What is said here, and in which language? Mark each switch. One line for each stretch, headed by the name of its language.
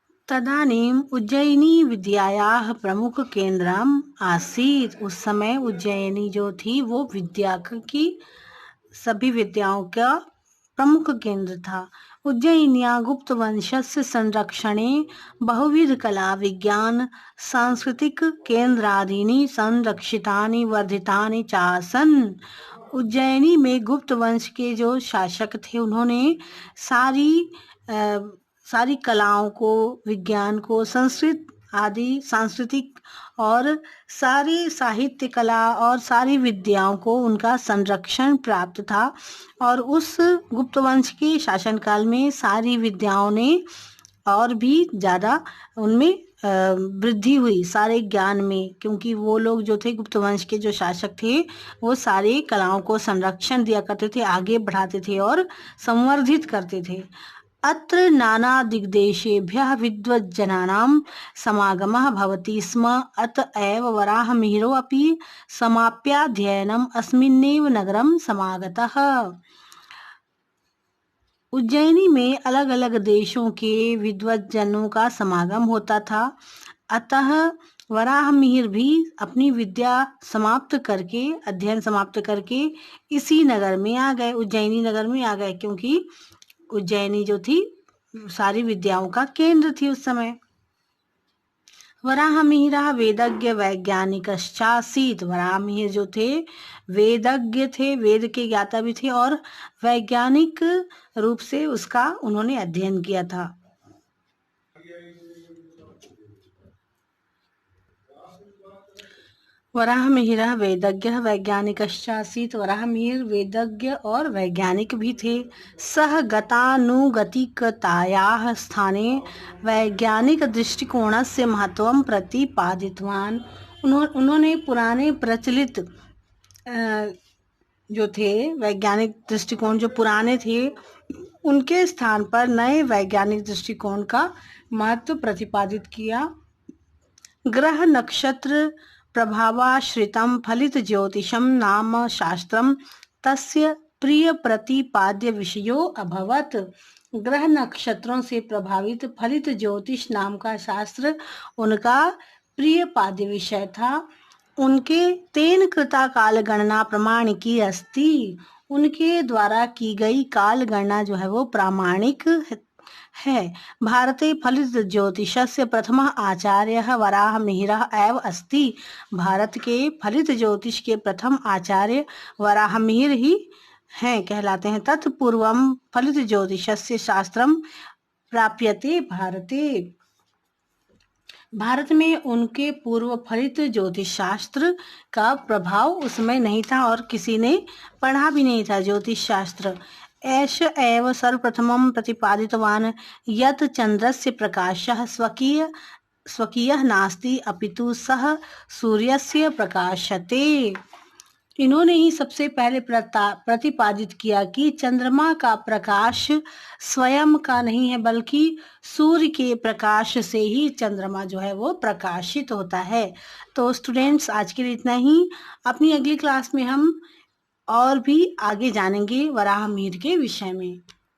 Sanskrit: तदानीम उज्जयिनी विद्यायाः प्रमुख केंद्रम आसीत्।
Hindi: उस समय उज्जयिनी जो थी वो विद्या की सभी विद्याओं का प्रमुख केंद्र था।
Sanskrit: उज्जयिन्या गुप्त वंशस्य संरक्षणे बहुविध कला विज्ञान सांस्कृतिक केंद्रादीनि संरक्षितानि वर्धितानि चासन्।
Hindi: उज्जयिनी में गुप्त वंश के जो शासक थे उन्होंने सारी कलाओं को, विज्ञान को, संस्कृत आदि सांस्कृतिक और सारी साहित्य कला और सारी विद्याओं को उनका संरक्षण प्राप्त था। और उस गुप्त वंश के शासनकाल में सारी विद्याओं ने और भी ज़्यादा उनमें वृद्धि हुई सारे ज्ञान में, क्योंकि वो लोग जो थे गुप्त वंश के जो शासक थे वो सारे कलाओं को संरक्षण दिया करते थे, आगे बढ़ाते थे और संवर्धित करते थे।
Sanskrit: अत्र नाना दिग्देशेभ्यः विद्वज्जनानां समागमः भवति स्म। अत एव वराहमिहिरो अपि समाप्याध्ययनम् अस्मिन्नेव नगरं समागतः।
Hindi: उज्जैनी में अलग अलग देशों के विद्वज्जनों का समागम होता था। अतः वराहमिहिर भी अपनी विद्या अध्ययन समाप्त करके इसी नगर में आ गए, उज्जैनी नगर में आ गए, क्योंकि उज्जैनी जो थी सारी विद्याओं का केंद्र थी उस समय।
Sanskrit: वराहमिहिरः वेदज्ञ वैज्ञानिकश्चासीत्।
Hindi: वराहमिहिर जो थे वेदज्ञ थे, वेद के ज्ञाता भी थे और वैज्ञानिक रूप से उसका उन्होंने अध्ययन किया था।
Sanskrit: वराहमिहिरः वेदज्ञः वैज्ञानिकश्चासीत्।
Hindi: वराहमिहिर वेदज्ञ और वैज्ञानिक भी थे।
Sanskrit: सः गतानुगतिकतायाः स्थाने वैज्ञानिक दृष्टिकोणस्य महत्वं प्रतिपादितवान्।
Hindi: उन्होंने पुराने प्रचलित जो थे वैज्ञानिक दृष्टिकोण जो पुराने थे उनके स्थान पर नए वैज्ञानिक दृष्टिकोण का महत्व प्रतिपादित किया।
Sanskrit: ग्रह नक्षत्र प्रभावाश्रितं फलित ज्योतिषं नाम शास्त्रम तस्य प्रिय प्रतिपाद्य विषयो अभवत।
Hindi: ग्रह नक्षत्रों से प्रभावित फलित ज्योतिष नाम का शास्त्र उनका प्रिय पाद्य विषय था।
Sanskrit: उनके तेन कृता काल गणना प्रमाणिकी अस्ति।
Hindi: उनके द्वारा की गई काल गणना जो है वो प्रामाणिक है।
Sanskrit: भारते फलित ज्योतिषस्य प्रथमः आचार्यः वराहमिहिरः एव अस्ति।
Hindi: भारत के फलित ज्योतिष के प्रथम आचार्य वराहमिहिर ही हैं, कहलाते हैं।
Sanskrit: तत्पूर्वं फलित ज्योतिषस्य शास्त्रम प्राप्यते भारते।
Hindi: भारत में उनके पूर्व फलित ज्योतिष शास्त्र का प्रभाव उसमें नहीं था और किसी ने पढ़ा भी नहीं था ज्योतिष शास्त्र।
Sanskrit: एष एव सर्वप्रथमं प्रतिपादितवान् यत् चन्द्रस्य प्रकाशः स्वकीयः नास्ति अपितु सः सूर्यस्य प्रकाशते।
Hindi: इन्होंने ही सबसे पहले प्रतिपादित किया कि चंद्रमा का प्रकाश स्वयं का नहीं है, बल्कि सूर्य के प्रकाश से ही चंद्रमा जो है वो प्रकाशित होता है। तो स्टूडेंट्स, आज के लिए इतना ही। अपनी अगली क्लास में हम और भी आगे जानेंगे वराहमिहिर के विषय में।